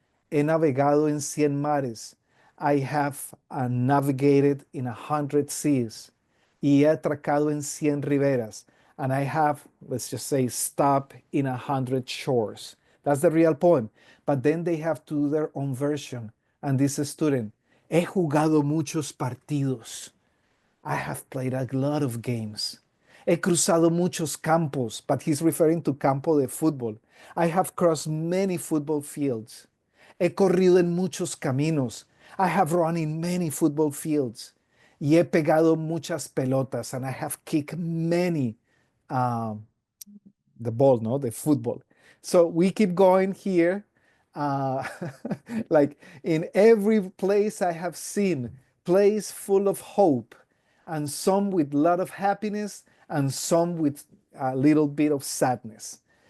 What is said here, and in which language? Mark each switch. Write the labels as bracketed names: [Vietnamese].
[Spanish] He navegado en 100 mares, [English] I have navigated in 100 seas. [Spanish] Y he atracado en 100 riberas, [English] and I have, let's just say, stopped in 100 shores. That's the real poem. But then they have to do their own version. And this student, [Spanish] he jugado muchos partidos. [English] I have played a lot of games. [Spanish] He cruzado muchos campos, [English] but he's referring to campo de fútbol. I have crossed many football fields. [Spanish] He corrido en muchos caminos. [English] I have run in many football fields. [Spanish] Y he pegado muchas pelotas, [English] and I have kicked many um, the ball, no, the football. So we keep going here. Uh, like in every place I have seen, place full of hope, and some with a lot of happiness, and some with a little bit of sadness.